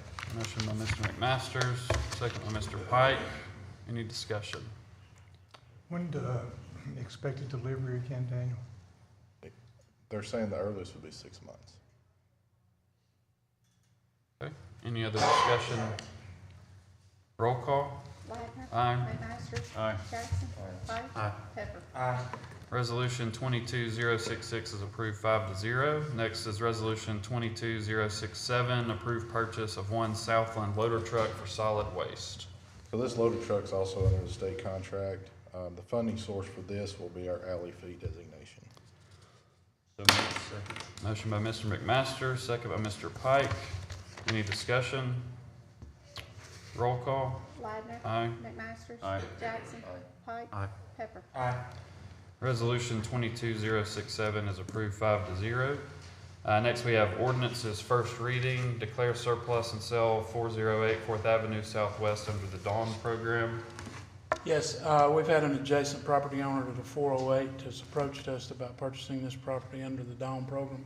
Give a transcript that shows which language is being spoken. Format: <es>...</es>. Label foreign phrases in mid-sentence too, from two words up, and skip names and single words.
<en>Motion by Mr. McMasters, second by Mr. Pike. Any discussion? When expected delivery again, Daniel? They're saying the earliest would be 6 months. Okay. Any other discussion? Roll call? Ladner. Aye. McMaster. Aye. Jackson. Pike. Aye. Pepper. Resolution 22066 is approved 5-0. Next is Resolution 22067, approved purchase of 1 Southland loader truck for solid waste. So this loader truck's also under the state contract. The funding source for this will be our alley fee designation. So moved. Second. Motion by Mr. McMaster, second by Mr. Pike. Any discussion? Roll call? Ladner. Aye. McMaster. Aye. Jackson. Pike. Aye. Pepper. Resolution 22067 is approved 5-0. Next, we have ordinances first reading, declare surplus and sell 408 4th Avenue Southwest under the Dawn program. Yes, we've had an adjacent property owner to the 408 has approached us about purchasing this property under the DAWN program.</en>